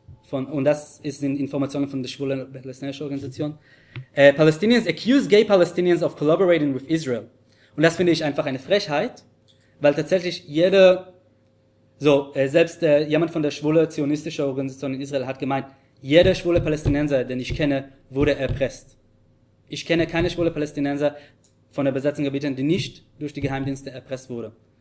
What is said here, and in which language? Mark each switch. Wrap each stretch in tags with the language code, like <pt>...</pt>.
<de>Und das sind Informationen von der schwulen palästinensischen Organisation.</de> <en>Palestinians accuse gay Palestinians of collaborating with Israel.</en> <de>Und das finde ich einfach eine Frechheit, weil tatsächlich jemand von der schwule zionistischen Organisation in Israel hat gemeint, jeder schwule Palästinenser, den ich kenne, wurde erpresst. Ich kenne keine schwule Palästinenser von den besetzten Gebieten, die nicht durch die Geheimdienste erpresst wurde.</de>